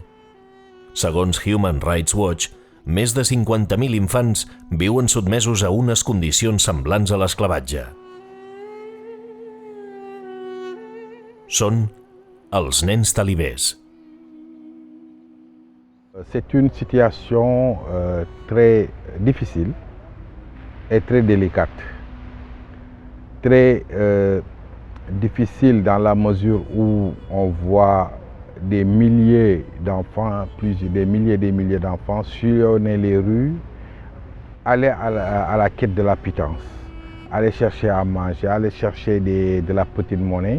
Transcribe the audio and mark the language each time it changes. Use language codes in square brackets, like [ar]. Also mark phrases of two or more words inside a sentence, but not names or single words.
[ca] Segons Human Rights Watch, més de 50.000 infants viuen sotmesos a unes condicions semblants a l'esclavatge. Són els nens talibès. [fr] C'est une situation très difficile et très délicate. Très difficile dans la mesure où on voit des milliers d'enfants, des milliers d'enfants sillonner les rues, aller à la quête de la pitance, aller chercher à manger, aller chercher de la petite monnaie.